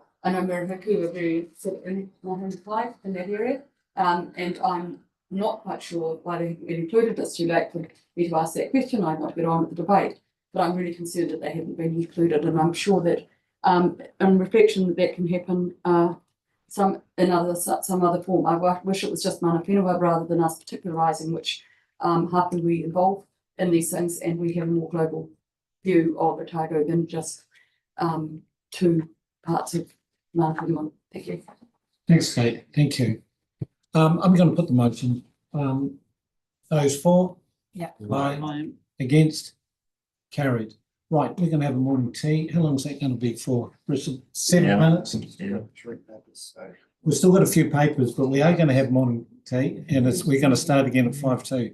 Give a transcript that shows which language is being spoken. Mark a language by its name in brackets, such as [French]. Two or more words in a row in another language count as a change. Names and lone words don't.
[English] I know Marahuku are very sort of in that area, and I'm not quite sure why they haven't been included. It's too late for me to ask that question. I might get on with the debate, but I'm really concerned that they haven't been included, and I'm sure that in reflection that can happen some other form. I wish it was just [Māori] mana whenua [English] rather than us particularising which hapu we involve in these things, and we have a more global view of Otago than just two parts of [Māori] mana whenua. [English] Thank you. Thanks, Kate. Thank you. I'm going to put the motion. Those for? Yeah. Aye. Against? Carried. Right, we're going to have a morning tea. How long is that going to be for? 7 minutes? Yeah. We've still got a few papers, but we are going to have morning tea, and we're going to start again at 5:02.